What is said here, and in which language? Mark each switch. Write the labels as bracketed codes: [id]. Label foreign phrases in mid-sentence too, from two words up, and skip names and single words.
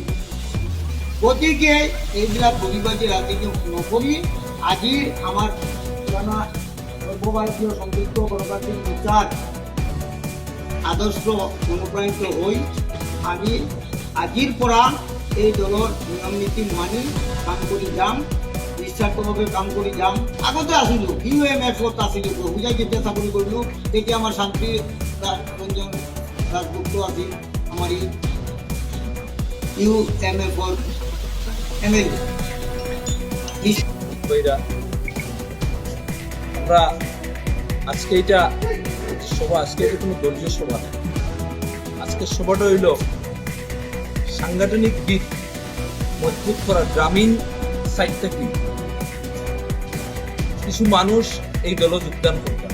[as] গতিকে এইবিলাক বলিবাজি ৰাজনীতি নকৰি আজি আমাৰ পুৰণা সৰ্বভাৰতীয় সংযুক্ত গণতান্ত্ৰিক মোৰ্চাৰ আদৰ্শ অনুপ্ৰাণিত হৈ আমি আজিৰ পৰা এই দলৰ নিয়ম নীতি মানি কাম কৰি যাম, নিস্বাৰ্থভাৱে কাম কৰি যাম। আগতে আছিলোঁ UMFত আছিলোঁ, বুজাই যেতিয়া চাকৰি কৰিলোঁ তেতিয়া আমাৰ শান্তি ৰঞ্জন দাসগুপ্ত আছিল আমাৰ UMFৰ MLA। [bn] আমরা আজকে এটা সভা, আজকে এটা কোনো দলীয় সভা না। আজকের সভাটা হইল সাংগঠনিক দিক মজবুত করা, গ্রামীণ সাইড থেকে কিছু মানুষ এই দল যোগদান করবেন।